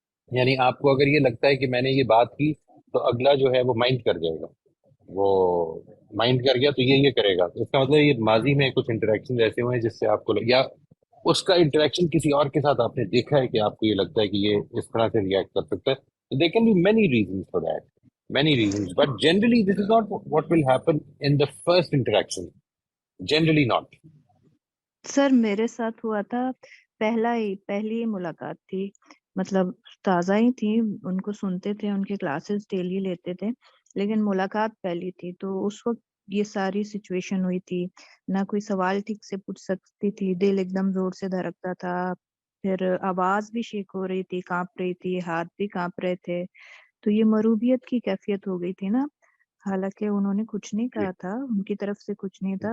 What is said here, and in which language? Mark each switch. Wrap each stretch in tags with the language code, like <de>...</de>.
<hi>यानी आपको अगर ये लगता है कि मैंने ये बात की तो अगला जो है वो माइंड कर जाएगा, वो माइंड कर गया तो ये करेगा, तो इसका मतलब ये माजी में कुछ इंटरेक्शन ऐसे हुए हैं जिससे आपको या उसका इंटरेक्शन किसी और के साथ आपने देखा है कि आपको ये लगता है कि ये इस तरह से रिएक्ट कर सकता है.</hi> <en>There can be many reasons for that, many reasons, but generally this is not what will happen in the first interaction. Generally not.</en> <hi>Sir मेरे साथ हुआ था, पहली मुलाकात थी, मतलब ताज़ा ही थी, उनको सुनते थे, उनके क्लासेस डेली लेते थे, लेकिन मुलाकात पहली थी, तो उस वक्त ये सारी सिचुएशन हुई थी, ना कोई सवाल ठीक से पूछ सकती थी, दिल एकदम जोर से धड़कता था, फिर आवाज भी शेक हो रही थी, कांप रही थी, हाथ भी कांप रहे थे, तो ये मरूबियत की कैफियत हो गई थी ना, हालांकि उन्होंने कुछ नहीं कहा था, उनकी तरफ से कुछ नहीं था,</hi>